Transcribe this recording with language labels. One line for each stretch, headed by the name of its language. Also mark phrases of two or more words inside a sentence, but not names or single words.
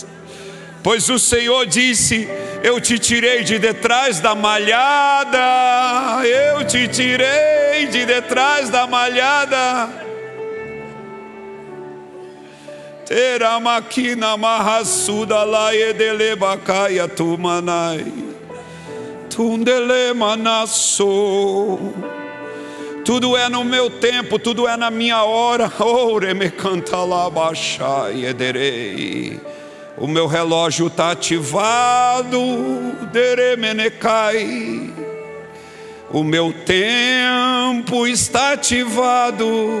Portuguese: Pois o Senhor disse: eu te tirei de detrás da malhada. Eu te tirei de detrás da malhada. Tera maquina marraçuda lá edele bacaia tumanai tundele manasso. Tudo é no meu tempo, tudo é na minha hora. Ore me canta lá baixai ederei. O meu relógio está ativado. Deremenecai. O meu tempo está ativado.